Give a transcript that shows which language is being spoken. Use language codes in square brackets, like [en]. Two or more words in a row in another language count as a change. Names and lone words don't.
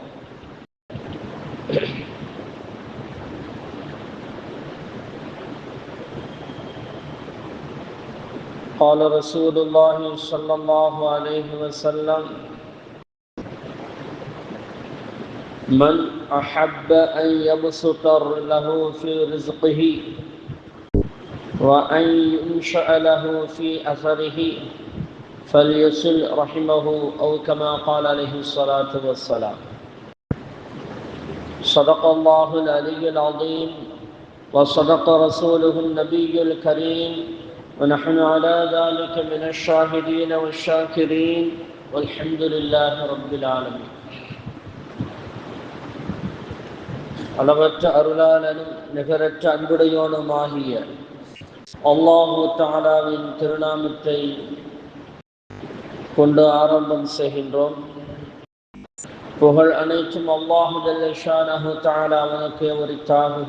[ar] قال رسول الله صلى الله عليه وسلم: من أحب أن يبسط له في رزقه وأن ينشأ له في أثره فليصل رحمه، أو كما قال عليه الصلاة والسلام. صدق الله العلي العظيم وصدق رسوله النبي الكريم، ونحن على ذلك من الشاهدين والشاكرين، والحمد لله رب العالمين. [ta] அளவற்ற அருளாளனும் நிகரற்ற அன்புடையோனுமாகிய அல்லாஹு தஆலாவின் திருநாமத்தை கொண்டு ஆரம்பம் செய்கின்றோம். புகழ் அனைத்தும் [ar] الله جل شأنه تعالى [ta] அவனுக்கு உரித்தாகுக.